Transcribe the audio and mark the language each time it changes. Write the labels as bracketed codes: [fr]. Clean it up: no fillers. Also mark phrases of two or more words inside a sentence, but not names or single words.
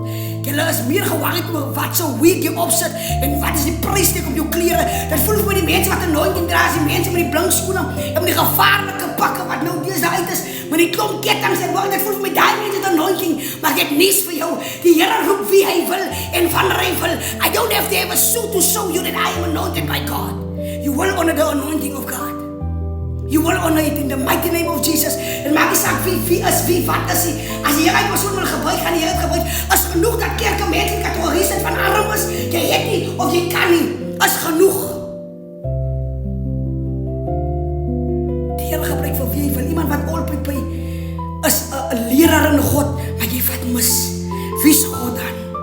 [af] Julle is meer geworried oor wat so wig jy opsit en wat is die prystek op jou klere. Dit voel vir die mense wat 'n anointing dra, die mense met die blink skoene en met die gevaarlike pakke wat nou deesdae uit is, met die klomp kettinge en wat, dit voel vir my daai mense 'n anointing, maar ek het nuus vir jou. Die Here roep wie hy wil en wanneer hy wil. [en] I don't have to have a suit to show you that I am anointed by God. You will honor the anointing of God. You will honor it in the mighty name of Jesus. [af] En maak nie saak wie is wie, wat is nie. As die Here 'n persoon wil gebruik, gaan die Here gebruik. Is genoeg dat kerke mense in kategorie sit van arm is, jy het nie of jy kan nie, is genoeg. Die Here gebruik vir wie hy wil. Iemand wat [en] all prepare [af] is 'n leraar in God, maar jy vat mis. Wie's God dan?